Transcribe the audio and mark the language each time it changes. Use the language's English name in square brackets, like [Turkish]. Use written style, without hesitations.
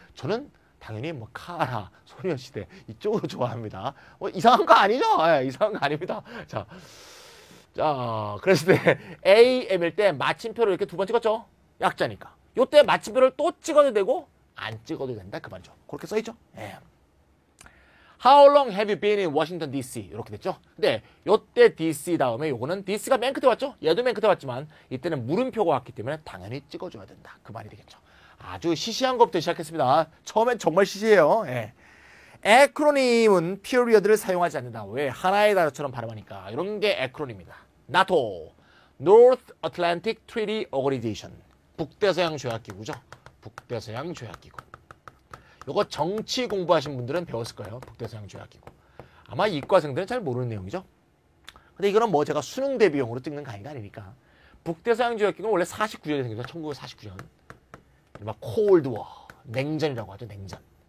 [Korean] 저는 당연히 뭐 카라, 소녀시대 이쪽으로 좋아합니다. 뭐 이상한 거 아니죠? 예, 이상한 거 아닙니다. 자, 그랬을 때 AM일 때 마침표를 이렇게 두 번 찍었죠? 약자니까. 요때 마침표를 또 찍어도 되고 안 찍어도 된다 그 말이죠. 그렇게 써있죠? 예. [English] How long have you been in Washington DC? [Korean] 이렇게 됐죠? 근데 요때 DC 다음에 요거는 DC가 맨 끝에 왔죠? 얘도 맨 끝에 왔지만 이때는 물음표가 왔기 때문에 당연히 찍어줘야 된다. 그 말이 되겠죠. 아주 시시한 것부터 시작했습니다. 처음엔 정말 시시해요. 예. 에크로님은 period를 사용하지 않는다. 왜? 하나의 단어처럼 발음하니까. 이런 게 에크로님입니다. 나토, North Atlantic Treaty Organization. 북대서양 조약기구죠. 북대서양 조약기구. 요거 정치 공부하신 분들은 배웠을 거예요. 북대서양 조약기구. 아마 이과생들은 잘 모르는 내용이죠. 근데 이거는 뭐 제가 수능 대비용으로 찍는 강의가 아니니까. 북대서양 조약기구는 원래 49년에 생겼죠. 1949년. 막 콜드워, 냉전이라고 하죠. 냉전.